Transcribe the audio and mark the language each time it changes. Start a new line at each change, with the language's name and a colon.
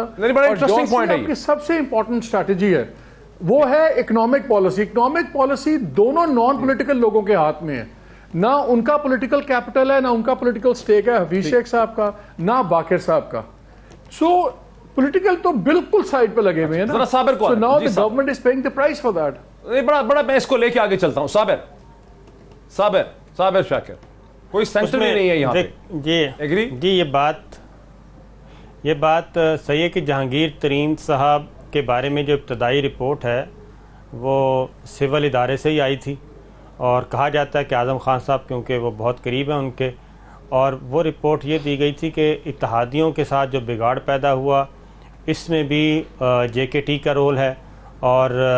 Urdu: آپ کی سب سے امپورٹنٹ اسٹریٹجی ہے وہ ہے اکنامک پالیسی. اکنامک پالیسی دونوں نان پولیٹیکل لوگوں کے ہاتھ میں ہے, نہ ان کا پولیٹیکل کیپٹل ہے, نہ ان کا پولیٹیکل سٹیک ہے حفیظ شیخ صاحب کا, نہ باقر صاحب کا. سو پولیٹیکل تو بالکل سائڈ پہ لگے ہوئے ہیں نا.
English: So now the government is paying the price for that.
Urdu: بڑا میں اس کو لے کے آگے چلتا ہوں. صابر شاکر, کوئی سینٹر بھی نہیں ہے یہاں پہ. جی یہ بات صحیح ہے کہ جہانگیر ترین صاحب کے بارے میں جو ابتدائی رپورٹ ہے وہ سول ادارے سے ہی آئی تھی, اور کہا جاتا ہے کہ اعظم خان صاحب کیونکہ وہ بہت قریب ہیں ان کے, اور وہ رپورٹ یہ دی گئی تھی کہ اتحادیوں کے ساتھ جو بگاڑ پیدا ہوا اس میں بھی JKT کا رول ہے, اور